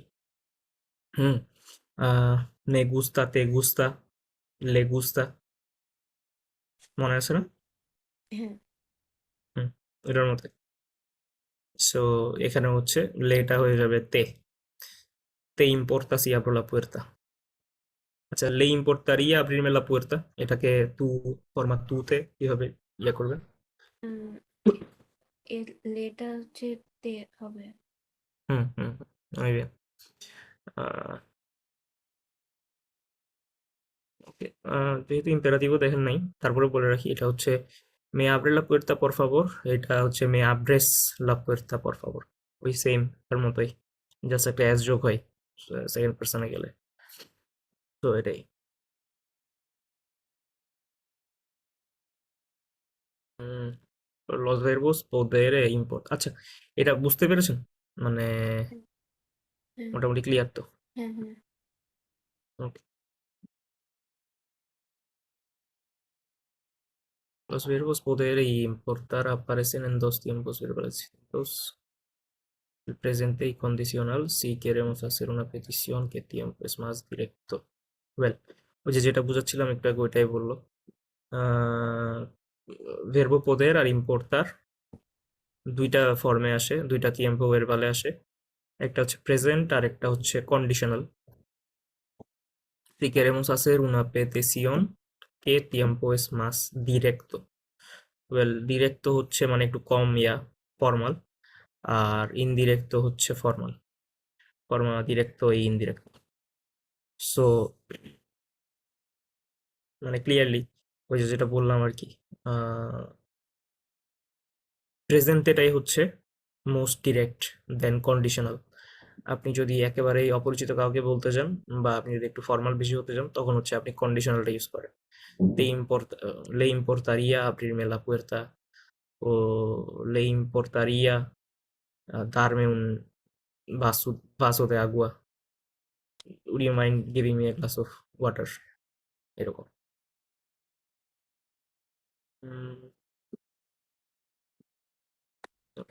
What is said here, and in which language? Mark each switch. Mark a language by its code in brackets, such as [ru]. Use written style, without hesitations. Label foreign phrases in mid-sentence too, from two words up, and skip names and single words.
[es] হুম। me gusta, te gusta, le gusta, [bn] মনে আছে না? হ্যাঁ। হুম, এটার মতো। সো এখানে হচ্ছে লেটা হয়ে যাবে তে, [es] te importa si abro la puerta. আচ্ছা, le importaría abrirme la puerta, [bn] এটাকে তু, ফর্মা তুতে কিভাবে ইয়ে করবে? উম, এর লেটা হচ্ছে তে হবে। হুম হুম হুম, [es] muy bien। ওকে। [bn] যেহেতু ইম্পেরাটিভও দেখেন নাই, তারপরে বলে রাখি এটা হচ্ছে [es] me abre la puerta por favor, [bn] এটা হচ্ছে [es] me abres la puerta por favor. [bn] ওই সেম, তার মতোই, জাস্ট একটা এস যোগ হয় [en] second person [bn] গেলে। তো এটাই। [es] los verbos poder import, [bn] আচ্ছা এটা বুঝতে পেরেছেন? মানে হ্যাঁ, হ্যাঁ, মোটামুটি ক্লিয়ার তো? হ্যাঁ, হ্যাঁ। ওকে। [es] Los verbos poder y importar aparecen en dos tiempos verbales distintos, el presente y condicional. Si queremos hacer una petición, ¿qué tiempo es más directo? [en] Well, [bn] ওই যে যেটা বুঝাচ্ছিলাম একটু আগে ওইটাই বললো। ভার্ব পোদের আর ইম্পোর্টার দুইটা ফর্মে আসে, দুইটা [es] tiempo verbale [bn] আসে, একটা হচ্ছে প্রেজেন্ট আর একটা হচ্ছে কন্ডিশনাল। [es] Si queremos hacer una petición, ¿qué tiempo es más directo? [bn] ওয়েল, ডিরেক্টো হচ্ছে মানে একটু কম ফর্মাল, আর ইনডিরেক্টো হচ্ছে ফর্মাল। ফর্মাল ডিরেক্টো এই ইনডিরেক্টো। সো মানে ক্লিয়ারলি ওই যে যেটা বললাম আর কি, প্রেজেন্ট এটাই হচ্ছে [en] most direct then conditional. [bn] আপনি যদি একেবারেই অপরিচিত কাউকে বলতে চান বা আপনি যদি একটু ফর্মাল বেশি হতে চান তখন হচ্ছে আপনি কন্ডিশনালটা ইউজ করেন। [es] Le importaría abrirme la puerta, o le importaría darme un vaso de agua, [en] would you mind giving me a glass of water, [bn] এরকম। [en] Ok.